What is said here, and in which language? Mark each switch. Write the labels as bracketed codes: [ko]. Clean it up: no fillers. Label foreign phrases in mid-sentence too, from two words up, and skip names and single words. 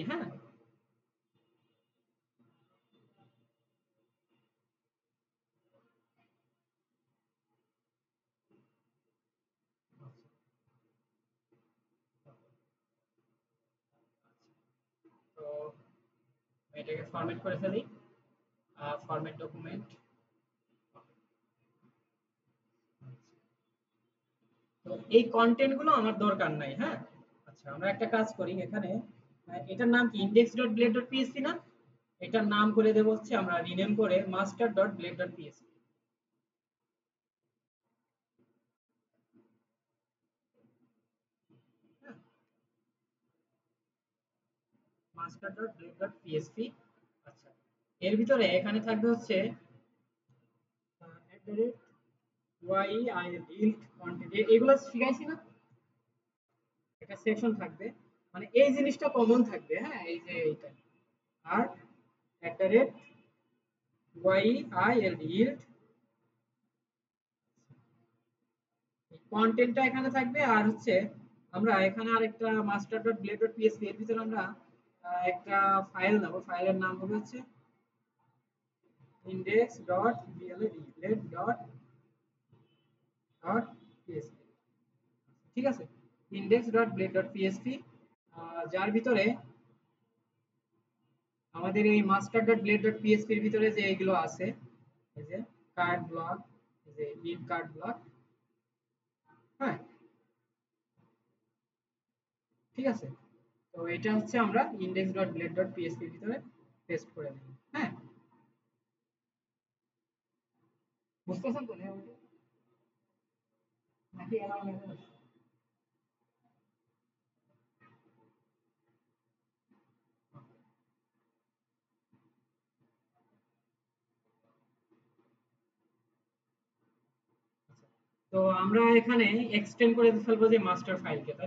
[bn] হ্যাঁ, তো এটাকে ফরম্যাট করে ফেলি। [en] format document. [bn] তো এই কন্টেন্ট গুলো আমার দরকার নাই। হ্যাঁ, আচ্ছা, আমরা একটা কাজ করি এখানে। এটার নাম কি index.blade.php না? এটার নাম করে দেবো হচ্ছে, আমরা রিনেম করে master.blade.php। master.blade.php। আচ্ছা, এর ভিতরে এখানে থাকবে হচ্ছে @yild এগুলো শিখাইছি না? একটা সেকশন থাকবে, মানে এই জিনিসটা কমন থাকবে। হ্যাঁ, এই যে এইটা। আর yild কন্টেন্টটা এখানে থাকবে। আর হচ্ছে আমরা এখানে আরেকটা master.blade.php এর ভিতরে আমরা একটা ফাইল নেব। ফাইলের নাম হবে হচ্ছে index.blade.php। ঠিক আছে, index.blade.php, যার ভিতরে আমাদের এই master.blade.php এর ভিতরে যে এগুলো আছে, এই যে [en] card block, [bn] এই যে [en] in card block. [bn] হ্যাঁ, ঠিক আছে। তো এটা হচ্ছে আমরা index.blade.php এর ভিতরে পেস্ট করে দেব। হ্যাঁ, বুঝতেছেন তো নাকি এলোমেলো আছে? তো আমরা এখানে এক্সটেন্ড করে ফেলবো যে মাস্টার ফাইলকে, তাই না?